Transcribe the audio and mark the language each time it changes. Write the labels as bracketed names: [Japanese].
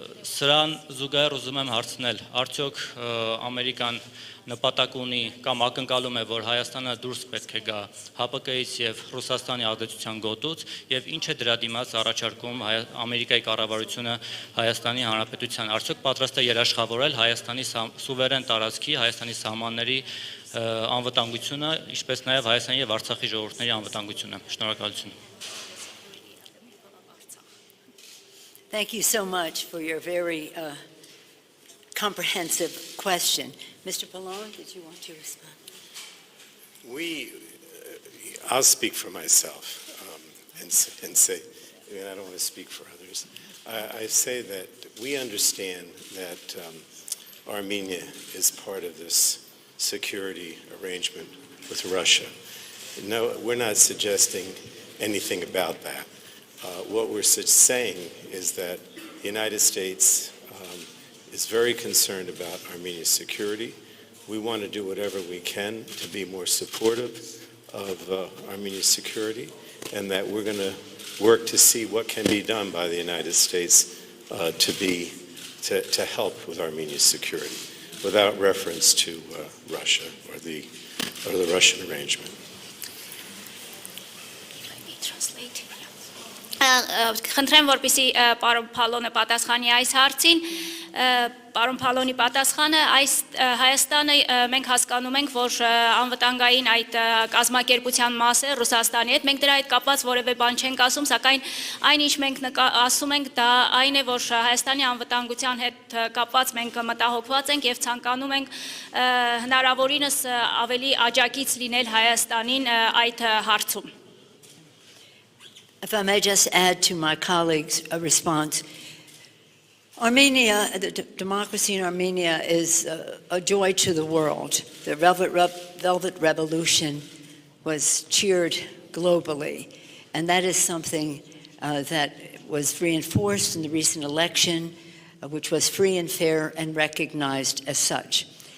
[Armenian] Սրան զուգահեռ ուզում եմ հարցնել, արդյոք Ամերիկան նպատակ ունի կամ ակնկալում է, որ Հայաստանը դուրս պետք է գա ՀԱՊԿ-ից եւ Ռուսաստանի ազդեցության գոտուց եւ ինչ է դրա դիմաց առաջարկում Ամերիկայի կառավարությունը Հայաստանի Հանրապետության, արդյոք պատրաստ է երաշխավորել Հայաստանի սուվերեն տարածքի, Հայաստանի սահմանների անվտանգությունը, ինչպես նաև Հայաստանի եւ Արցախի ժողովուրդների անվտանգությունը։ Շնորհակալություն։ [English] Thank you so much for your very comprehensive question. Mr. Pallone, did you want to respond? I'll speak for myself and say, I don't want to speak for others. I say that we understand that Armenia is part of this security arrangement with Russia. No, we're not suggesting anything about that. What we're saying is that the United States is very concerned about Armenia's security. We want to do whatever we can to be more supportive of Armenia's security, and that we're going to work to see what can be done by the United States to help with Armenia's security, without reference to Russia or the Russian arrangement. [Armenian] Խնդրեմ, որպեսզի պարոն Փալոնը պատասխանի այս հարցին, պարոն Փալոնի պատասխանը, այս Հայաստանը մենք հասկանում ենք, որ անվտանգային այդ կազմակերպության մաս է Ռուսաստանի հետ, մենք դրա հետ կապված որևէ բան չենք ասում, սակայն այն ինչ մենք ասում ենք, դա այն է, որ Հայաստանի անվտանգության հետ կապված մենք մտահոգված ենք եւ ցանկանում ենք հնարավորինս ավելի աջակից լինել Հայաստանին այդ հարցում։ [English] If I may just add to my colleague's response, Armenia, the democracy in Armenia is a joy to the world. The Velvet Revolution was cheered globally, and that is something that was reinforced in the recent election, which was free and fair and recognized as such.